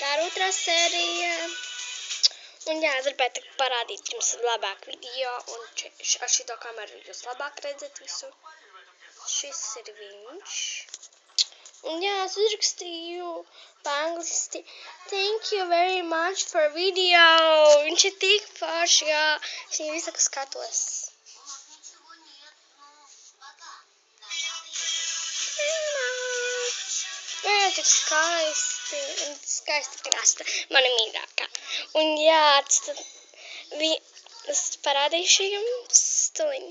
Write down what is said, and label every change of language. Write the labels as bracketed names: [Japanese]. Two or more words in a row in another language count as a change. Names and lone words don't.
[Latvian] otrā sērija. Un jā, es gribētu parādīt jums labāk video, un ar šito kameru jūs labāk redzat visu. Šis ir viņš. Un jā, es uzrakstīju pa angliski. [English] Thank you very much for video. [Latvian] Viņš ir tik forši, jā. Es viņu visu skatos. Jā, tik skaisti. Skaisti krasta. Mana mīļākā. Un jā, es parādīšu jums stuliņu.